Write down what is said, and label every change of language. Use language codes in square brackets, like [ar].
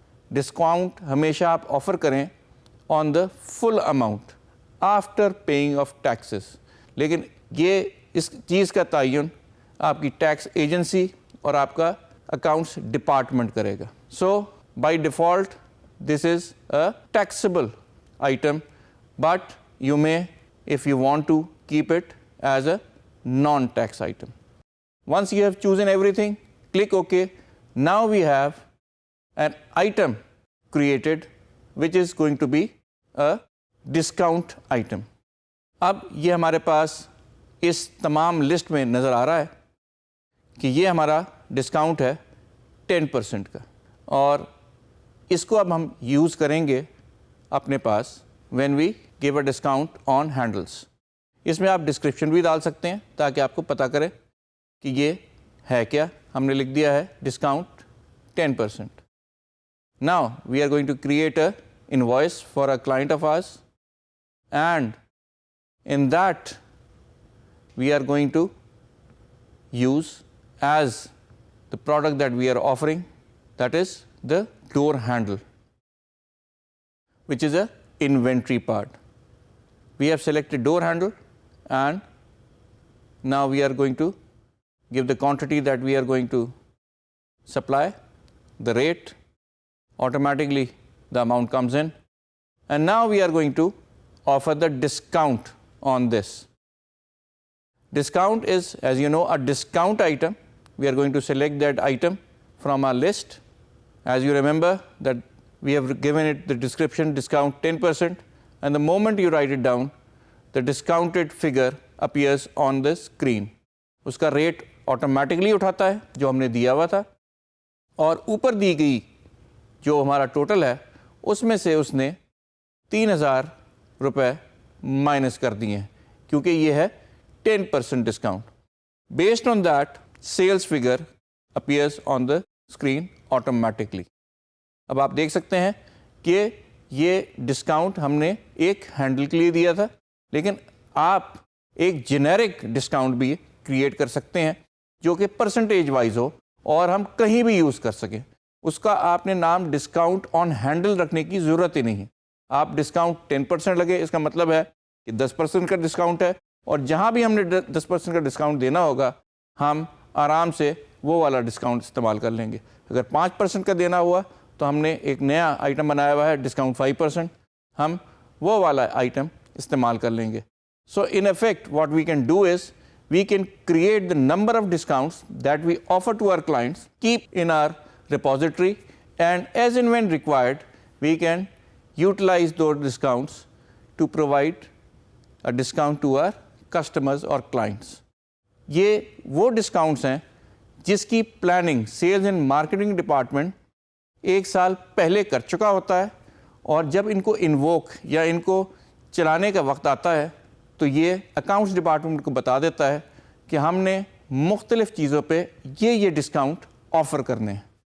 [ur] Discount ہمیشہ آپ offer کریں [en] on the full amount after paying of taxes, [ur] لیکن یہ اس چیز کا تعین آپ کی ٹیکس ایجنسی اور آپ کا اکاؤنٹس ڈپارٹمنٹ کرے گا. [en] So by default this is a taxable item, but you may if you want to keep it as a non-tax item. Once you have chosen everything, click OK. Now we have an item created which is going to be a discount item. [ur] اب یہ ہمارے پاس اس تمام list میں نظر آ رہا ہے کہ یہ ہمارا ڈسکاؤنٹ ہے 10% کا, اور اس کو اب ہم یوز کریں گے اپنے پاس [en] when we give a discount on handles. [ur] اس میں آپ ڈسکرپشن بھی ڈال سکتے ہیں تاکہ آپ کو پتہ کرے کہ یہ ہے کیا. ہم نے لکھ دیا ہے discount 10%. [en] Now we are going to create a invoice for a client of ours, and in that we are going to use as the product that we are offering, that is the door handle, which is a inventory part. We have selected door handle, and now we are going to give the quantity that we are going to supply, the rate, automatically the amount comes in, and now we are going to offer the discount on this. Discount is, as you know, a discount item. We are going to select that item from our list. As you remember that we have given it the description discount 10%, and the moment you write it down, the discounted figure appears on the screen. [ur] اس کا rate automatically اٹھاتا ہے جو ہم نے دیا ہوا تھا, اور اوپر دی گئی جو ہمارا ٹوٹل ہے اس میں سے اس نے 3,000 روپے مائنس کر دیے ہیں کیونکہ یہ ہے 10% discount. [en] Based on that sales figure appears on the screen automatically. [ur] اب آپ دیکھ سکتے ہیں کہ یہ ڈسکاؤنٹ ہم نے ایک ہینڈل کے لیے دیا تھا, لیکن آپ ایک جنیرک ڈسکاؤنٹ بھی کریٹ کر سکتے ہیں جو کہ پرسنٹیج وائز ہو اور ہم کہیں بھی یوز کر سکیں. اس کا آپ نے نام ڈسکاؤنٹ آن ہینڈل رکھنے کی ضرورت ہی نہیں. آپ ڈسکاؤنٹ 10% لگے, اس کا مطلب ہے کہ 10% کا ڈسکاؤنٹ ہے, اور جہاں بھی ہم نے 10% کا ڈسکاؤنٹ دینا ہوگا ہم آرام سے وہ والا ڈسکاؤنٹ استعمال کر لیں گے. اگر 5% کا دینا ہوا تو ہم نے ایک نیا آئٹم بنایا ہوا ہے ڈسکاؤنٹ 5%, ہم وہ والا آئٹم استعمال کر لیں گے. [en] So in effect what we can do is we can create the number of discounts that we offer to our clients, keep in our repository, and as and when required, we can utilize those discounts to provide a discount to our customers or clients. [ur] یہ وہ discounts ہیں جس کی planning sales and marketing department ایک سال پہلے کر چکا ہوتا ہے, اور جب ان کو انووک یا ان کو چلانے کا وقت آتا ہے تو یہ اکاؤنٹس ڈپارٹمنٹ کو بتا دیتا ہے کہ ہم نے مختلف چیزوں پہ یہ ڈسکاؤنٹ آفر کرنے ہیں.